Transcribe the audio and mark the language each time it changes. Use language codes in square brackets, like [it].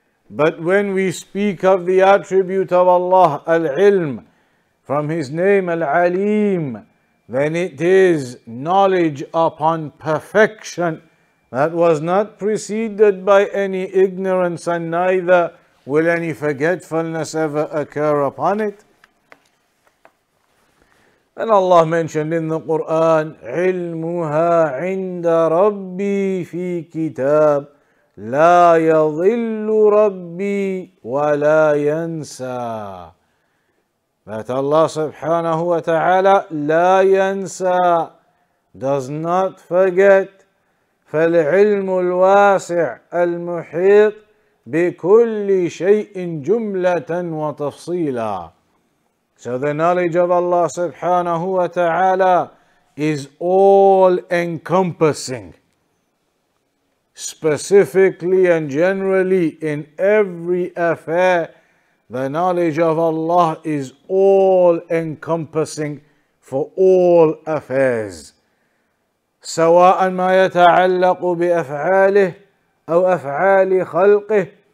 [en] But when we speak of the attribute of Allah, Al-Ilm, from His name Al-Alim, then it is knowledge upon perfection that was not preceded by any ignorance, and neither will any forgetfulness ever occur upon it. And Allah mentioned in the Quran, [ar] علمها عند ربي في كتاب لا يضل ربي ولا ينسى. [en] That Allah subhanahu wa ta'ala [ar] لا ينسى, [en] does not forget. [ar] فالعلم الواسع المحيط بكل شيء جملة وتفصيلا. [en] So the knowledge of Allah subhanahu wa ta'ala is all encompassing, specifically and generally in every affair. The knowledge of Allah is all encompassing for all affairs, [ar] سواء ما يتعلق بأفعاله أو أفعال خلقه,